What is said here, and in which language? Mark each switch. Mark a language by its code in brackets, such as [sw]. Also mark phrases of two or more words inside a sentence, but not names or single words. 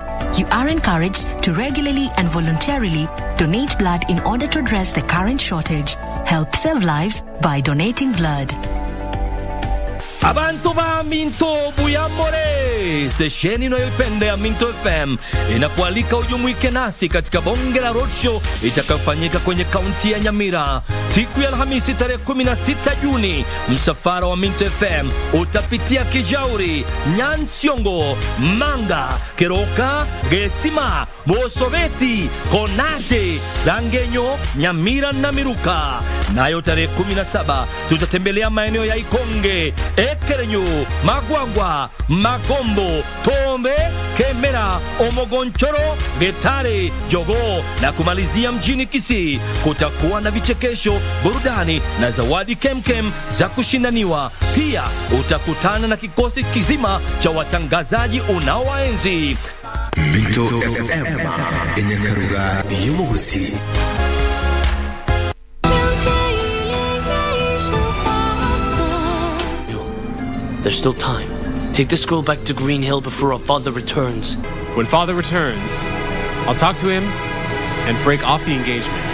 [en] You are encouraged to regularly and voluntarily donate blood in order to address the current shortage. Help save lives by donating blood. [guz] Abantu ba [sw] Minto Buyamore, stesheni inayoipenda ya Minto FM inakualika ujumuike nasi katika bonge la roadshow itakayofanyika kwenye kaunti ya Nyamira siku ya Alhamisi tarehe 16 Juni. Msafara wa Minto FM utapitia Kijauri, Nyansiongo, Manga, Keroka, Gesima, Bosoveti, Konate, Dangenyo, Nyamira na Miruka. Nayo tarehe 17 tutatembelea maeneo ya Ikonge, Ekerenyu, Magwangwa, Magombo, Tombe, Kemera, Omogonchoro, Getare, Jogo na kumalizia mjini Kisii. Kutakuwa na vichekesho, burudani na zawadi kemkem za kushindaniwa. Pia utakutana na kikosi kizima cha watangazaji unaowaenzi. Minto FM yenye [guz] karuga y'umuguzi. [en] There's still time. Take this girl back to Green Hill before our father returns. When father returns, I'll talk to him and break off the engagement.